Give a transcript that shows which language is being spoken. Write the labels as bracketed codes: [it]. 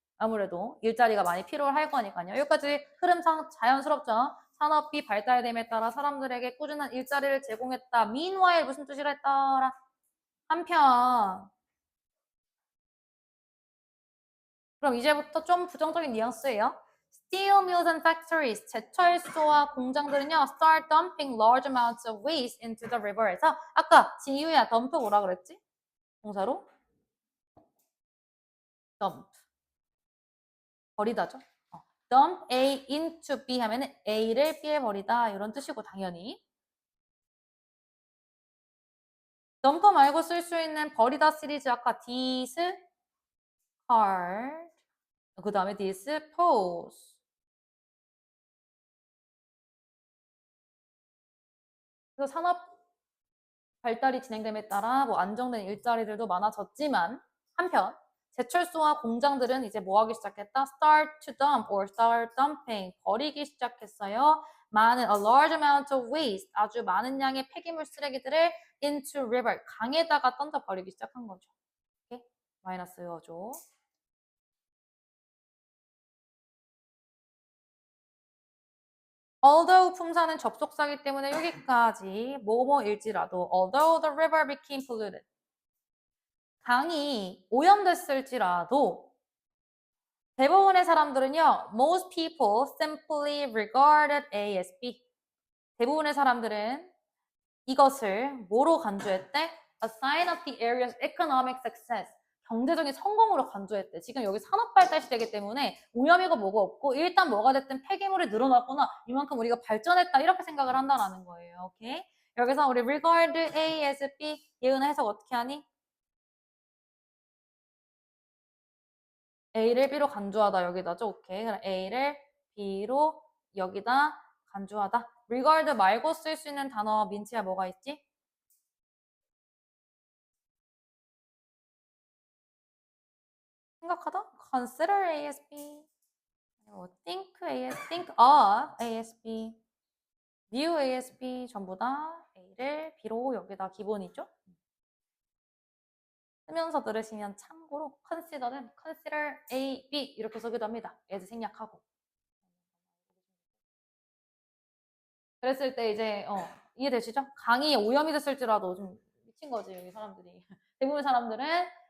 [ko] 아무래도 일자리가 많이 필요할 거니까요. 여기까지 흐름상 자연스럽죠. 산업이 발달됨에 따라 사람들에게 꾸준한 일자리를 제공했다. meanwhile 무슨 뜻이라 했더라? 한편 그럼 이제부터 좀 부정적인 뉘앙스예요. [en] Steel mills and factories, [ko] 제철소와 공장들은요, [en] start dumping large amounts of waste into the river [ko] 에서 아까 지유야 [en] dump [ko] 뭐라 그랬지? 동사로? dump. 버리다죠. dump A into B 하면은 A를 B에 버리다 이런 뜻이고 당연히. dump 말고 쓸 수 있는 버리다 시리즈 아까 discard, 그 다음에 dispose. 그래서 산업 발달이 진행됨에 따라 뭐 안정된 일자리들도 많아졌지만 한편 제철소와 공장들은 이제 뭐 하기 시작했다? [en] Start to dump or start dumping. [ko] 버리기 시작했어요. 많은 [en] a large amount of waste. [ko] 아주 많은 양의 폐기물 쓰레기들을 into river. 강에다가 던져 버리기 시작한 거죠. 오케이? 마이너스 외워줘. [en] although [ko] 품사는 접속사기 때문에 여기까지 뭐뭐일지라도 [en] although the river became polluted. [ko] 강이 오염됐을지라도 대부분의 사람들은요, [en] most people simply regarded A as B. [ko] 대부분의 사람들은 이것을 뭐로 간주했대? [en] A sign of the area's economic success. [ko] 경제적인 성공으로 간주했대. 지금 여기 산업 발달 시대이기 때문에 오염이고 뭐가 없고 일단 뭐가 됐든 폐기물이 늘어났거나 이만큼 우리가 발전했다 이렇게 생각을 한다는 거예요. 오케이? 여기서 우리 [en] regard A as B [ko] 예은아 해석 어떻게 하니? A를 B로 간주하다 여기다죠. 오케이. 그럼 A를 B로 여기다 간주하다. regard 말고 쓸 수 있는 단어 민치야 뭐가 있지? 생각하다? [en] consider ASB, think AS, think of ASB, view ASB [ko] 전부 다 A를 B로 여기다 기본이죠. 쓰면서 들으시면 참고로 consider는 [en] consider A, B [ko] 이렇게 쓰기도 합니다. as 생략하고. 그랬을 때 이제 이해되시죠? 강이 오염이 됐을지라도 좀 미친 거지 여기 사람들이. 대부분 사람들은